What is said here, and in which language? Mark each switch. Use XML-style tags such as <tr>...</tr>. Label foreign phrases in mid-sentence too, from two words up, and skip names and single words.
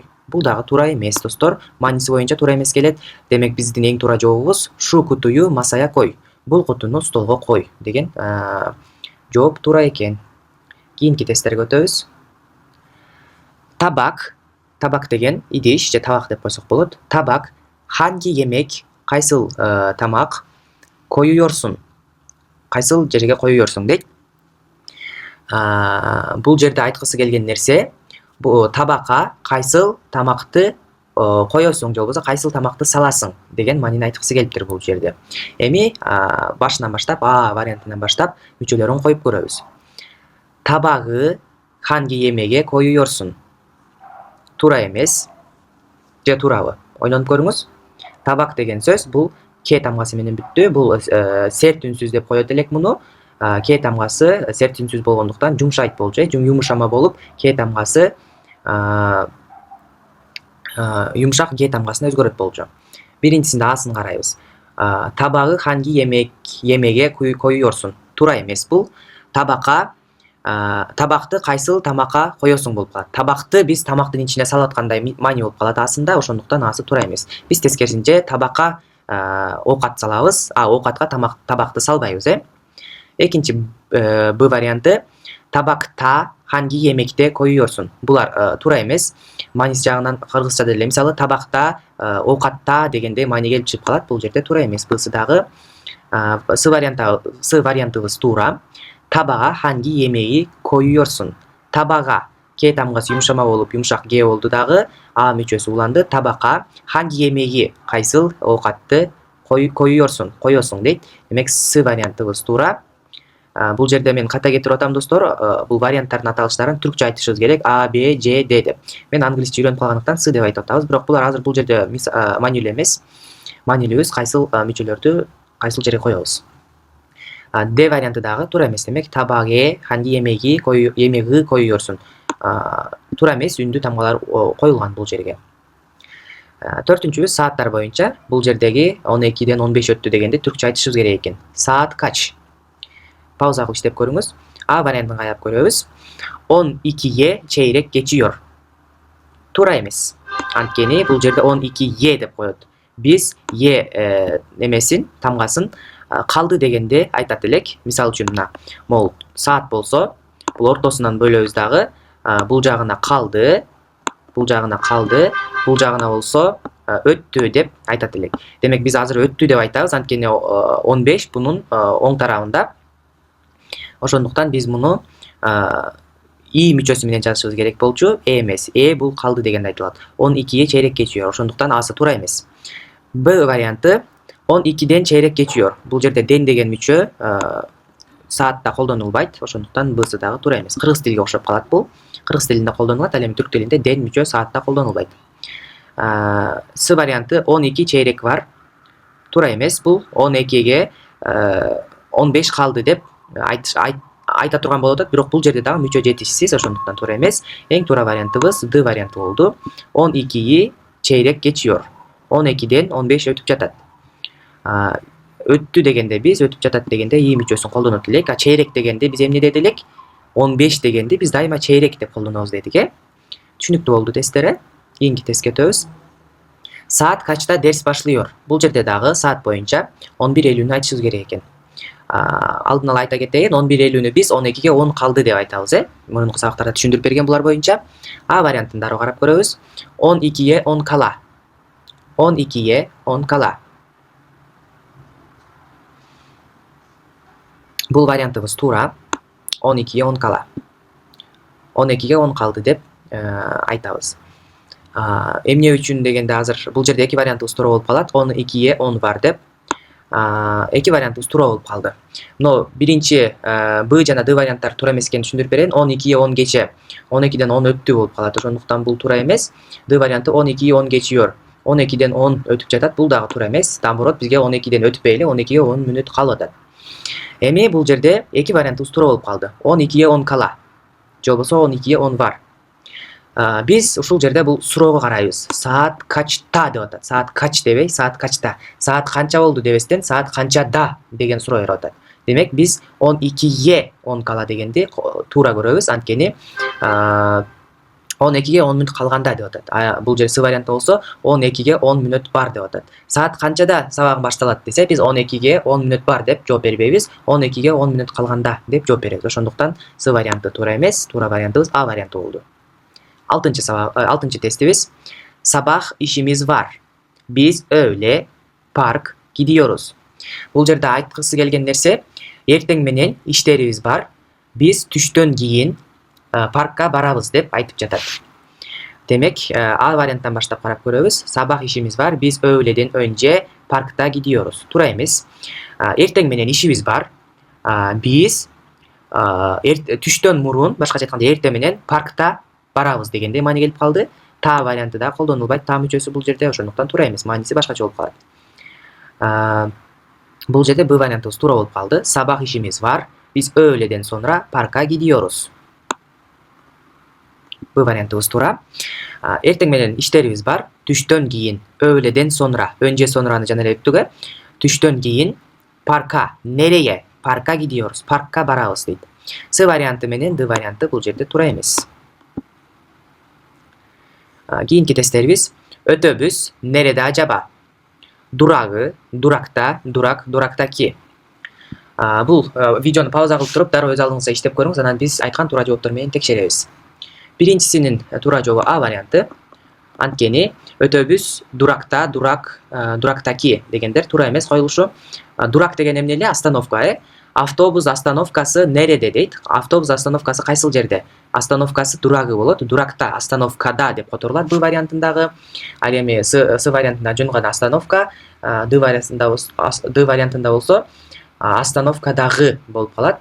<ky>Бул дагы туура эмес, достор. Мааниси боюнча туура эмес келет. Демек биздин эң туура жообубуз</ky> <tr>şu kutuyu masaya koy.</tr> <ky>Бул кутуну столго кой деген жооп туура экен. Кийинки тесттерге өтөбүз. Табак. Табак деген идиш же табак деп койсок болот. Табак.</ky> <tr>Hangi yemek?</tr> <ky>Кайсыл тамак? Коюyorsun. Кайсыл жерге коюyorsun дейт. Бул жерде айткысы келген нерсе, бул табакка кайсыл тамакты коесуң же болбосо кайсыл тамакты саласың деген маанини айткысы келиптир бул жерде. Эми башынан баштап, А вариантынан баштап мүчөлөрүн коюп көрөбүз.</ky> <tr>Табагы hangi yemeğe koyuyorsun?</tr> <ky>Туура эмес. Же туурабы? Ойлонуп көрүңүз. Табак деген сөз бул к тамгасы менен бүттү. Бул серт үнсүз деп коет элек муну. К тамгасы серт үнсүз болгондуктан жумшайт болчу, жумшама болуп, к тамгасы юмшак г тамгасына өзгөрөт болчу. Биринчисинде асын карайбыз.</ky> <tr>Табагы hangi yemeğe koyuyorsun?</tr> <ky>Туура эмес бул. Табакка табакты кайсыл тамакка коесуң болуп калат. Табакты биз тамактын ичине салып аткандай маани болуп калат асында, ошондуктан асы туура эмес. Биз тескерисинче табакка оокат салабыз, оокатка табакты салбайбыз, Экинчи Б варианты.</ky> <tr>Табакта hangi yemekte koyuyorsun?</tr> <ky>Булар туура эмес. Мааниси жагынан кыргызча деле мисалы табакта, оокатта дегенде маани келип чыгып калат. Бул жерде туура эмес. Бысы дагы С вариантыбыз туура.</ky> <tr>Табага hangi yemeği koyuyorsun?</tr> <ky>Табага к тамгасы юмшама болуп, юмшак г болду дагы, а мүчөсү уланды. Табакка</ky> <tr>hangi yemeği</tr> <ky>кайсыл оокатты koyuyorsun дейт. Демек С вариантыбыз туура. Бул жерде мен ката кетирип атам, достор. Бул варианттардын аталыштарын түркчө айтышыбыз керек. А, Б, Ж, Д деп. Мен англисче үйрөнүп калгандыктан С деп айтып атабыз, бирок булар азыр бул жерде маанилүү эмес. Маанилүүбүз кайсыл мүчөлөрдү кайсыл жерге коебуз. D варианты дагы туура эмес.</ky> <tr>Демек tabağe hangi yemeği koyuyorsun.</tr> <ky>Туура эмес, үндүү тамгалар коюлган бул жерге. Төртүнчүбүз сааттар боюнча. Бул жердеги 12ден 15 өттү дегенде түркчө айтышыбыз керек экен.</ky> <tr>Saat kaç?</tr> <ky>Пауза кылып иштеп көрүңүз. А вариантын каярып көрөбүз.</ky> <tr>12'ye çeyrek geçiyor.</tr> <ky>Туура эмес. Анткени бул жерде 12'ye деп коет. Биз немесин, тамгасын калды дегенде айтат элек. Мисалы үчүн мына могул саат болсо, бул ортосунан бөлөбүз дагы. Бул жагына калды, бул жагына калды, бул жагына болсо өттү деп айтат элек. Демек биз азыр өттү деп айтабыз, анткени 15 бунун оң тарабында. Ошондуктан биз муну и мүчөсү менен жазышыбыз керек болчу. Эмес. Бул калды дегенде айтылат.</ky> <tr>12'ye çeyrek geçiyor.</tr> <ky>Ошондуктан асы туура эмес. Б варианты</ky> <tr>12'den çeyrek geçiyor.</tr> <ky>Бул жерде ден деген мүчө саатта колдонулбайт. Ошондуктан Б'сы дагы туура эмес. Кыргыз тилиге окшоп калат бул. Кыргыз тилинде колдонулат, ал эми түрк тилинде ден мүчө саатта колдонулбайт. С варианты</ky> <tr>12 çeyrek var.</tr> <ky>Туура эмес. Бул 12'ге 15 калды деп айта турган болуп атат, бирок бул жерде дагы мүчө жетишсиз, ошондуктан туура эмес. Эң туура вариантыбыз Д варианты болду.</ky> <tr>12'yi çeyrek geçiyor. 12'den 15</tr> <ky>өтүп жатат. Өттү дегенде биз өтүп жатат дегенде и мүчөсүн колдонот элек. Çeyrek дегенде биз эмне деди элек? 15 дегенде биз дайыма çeyrek деп колдонобуз дедик, Түшүнүктүү болду тесттер. Кийинки тестке өтөбүз.</ky> <tr>Saat kaçta ders başlıyor?</tr> <ky>Бул жерде дагы саат боюнча 11:50-нү айтышыбыз керек экен. Алдын ала айта кетейин, 11:50-нү биз 12'ge 10 калды деп айтабыз, Мурунку сабактарда түшүндүрүп берген булар боюнча. А вариантын дагы карап көрөбүз.</ky> <tr>12'ye 10 kala. 12'ye 10 kala.</tr> <ky>Бул вариантыбыз туура.</ky> <tr>12'ye 10 kala.</tr> <ky>12'ge 10 калды деп айтабыз. Эмне үчүн дегенде азыр бул жерде эки вариантыбыз туура болуп калат.</ky> <tr>12'ye 10 var деп.</tr> <ky>Эки вариантыбыз туура болуп калды. Но биринчи Б жана Д варианттар туура эмес экенин түшүндүрүп берейин.</ky> <tr>12'ye 10 geçe.</tr> <ky>12'den 10 өттү болуп калат. Ошондуктан бул туура эмес. Д варианты</ky> <tr>12'ye 10 geçiyor.</tr> <ky>12'den 10 өтүп жатат. Бул дагы туура эмес. Наоборот, бизге 12'den өтпөй эле 12'ge 10 мүнөт калып атат. Эми бул жерде эки вариантыбыз туура болуп калды.</ky> <tr>12'ye 10 kala.</tr> <ky>Же болбосо</ky> <tr>12'ye 10 var.</tr> <ky>Биз ушул жерде бул суроого карайбыз.</ky> <tr>Saat kaçta</tr> <ky>деп атат.</ky> <tr>Saat kaç дебей, saat kaçta.</tr> <ky>Saat канча болду дебестен, saat канчада деген суроо берип атат. Демек биз</ky> <tr>12'ye 10 kala</tr> <ky>дегенди туура көрөбүз. Анткени 12'ge 10 мүнөт калганда деп атат. Бул жерде С варианты болсо 12'ge 10 мүнөт бар деп атат. Saat канчада сабагым башталат десе, биз 12'ge 10 мүнөт бар деп жооп бербейбиз. 12'ge 10 мүнөт калганда деп жооп беребиз. Ошондуктан С варианты туура эмес. Туура вариантыбыз А варианты болду. Алтынчы тестибиз.</ky> <tr>Sabah işimiz var. Biz öğle park gidiyoruz.</tr> <ky>Бул жерде айткысы келген нерсе, эртең менен иштерибиз бар. Биз түштөн кийин паркка барабыз деп айтып жатат. Демек, А варианттан баштап карап көрөбүз.</ky> <tr>Sabah işimiz var. Biz öğleden önce parkta gidiyoruz.</tr> <ky>Туура эмес. Эртең менен ишибиз бар. Биз түштөн мурун, башкача айтканда эртең менен паркта барабыз дегенде маани келип калды. Та варианты да колдонулбайт. Та мүчөсү бул жерде, ошондуктан туура эмес. Мааниси башкача болуп калат. Бул жерде Б вариантыбыз туура болуп калды.</ky> <tr>Sabah işimiz var. Biz öğleden sonra parka gidiyoruz.</tr> <ky>Б вариантыбыз туура. Эртең менен иштерибиз бар. Түштөн кийин,</ky> <tr>öğleden sonra. Önce</tr> <ky>sonrаны жана эле өттүк. Түштөн кийин парка, нерeye? Паркка gidiyoruz. Паркка барабыз дейт. С варианты менен Д варианты бул жерде туура эмес. Кийинки тесттерибиз.</ky> <tr>Ötöbüs nerede acaba? Duragı, durakta, durak, duraktaki.</tr> <ky>Бул видеону пауза кылып туруп, дароо өз алдыңызга иштеп көрүңүз, анан биз айткан туура жооптор менен текшеребиз. Биринчисинин туура жообу А варианты. Анткени</ky> <tr>ötöbüs durakta, durak, duraktaki</tr> <ky>дегендер туура эмес коюлушу. Дурак деген эмне эле? Остановка, Автобус остановкасы нереде дейт. Автобус остановкасы кайсыл жерде? Остановкасы дурагы болот. Дуракта, остановкада деп которулат Б вариантындагы. Ал эми С вариантында жөн гана остановка, Д вариантында болсо остановкадагы болуп калат.</ky>